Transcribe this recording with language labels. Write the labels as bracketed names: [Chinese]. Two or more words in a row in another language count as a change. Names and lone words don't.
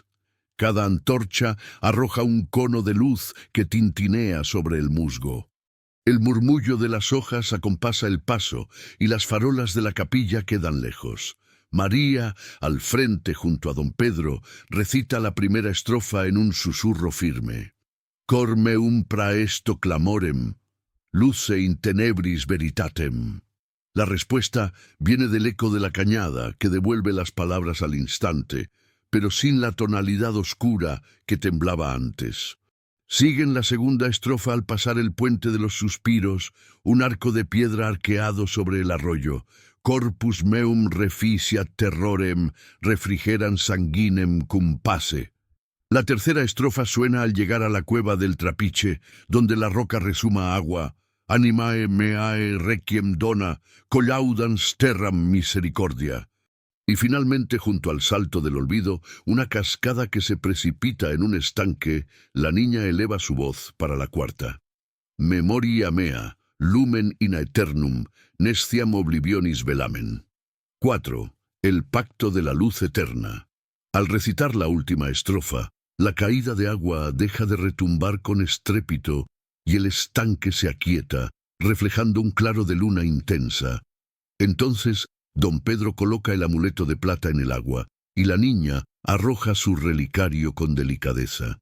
[Spanish] Cada antorcha arroja un cono de luz que tintinea sobre el musgo. El murmullo de las hojas acompasa el paso y las farolas de la capilla quedan lejos. María, al frente junto a don Pedro, recita la primera estrofa en un susurro firme. [Latin] Cor meum praesto clamorem, luce in tenebris veritatem. [Spanish] La respuesta viene del eco de la cañada, que devuelve las palabras al instante, pero sin la tonalidad oscura que temblaba antes. Siguen la segunda estrofa al pasar el puente de los suspiros, un arco de piedra arqueado sobre el arroyo. [Latin] Corpus meum reficiat terrorem, refrigeran sanguinem cum pace. [Spanish] La tercera estrofa suena al llegar a la cueva del Trapiche, donde la roca resuma agua. [Latin] Animae meae requiem dona, collaudans terram misericordia. [Spanish] Y finalmente, junto al salto del olvido, una cascada que se precipita en un estanque, la niña eleva su voz para la cuarta. [Latin] Memoria mea, lumen in aeternum, nesciam oblivionis velamen. [Spanish] 4. El pacto de la luz eterna. Al recitar la última estrofa, la caída de agua deja de retumbar con estrépito y el estanque se aquieta, reflejando un claro de luna intensa. Entonces, don Pedro coloca el amuleto de plata en el agua y la niña arroja su relicario con delicadeza.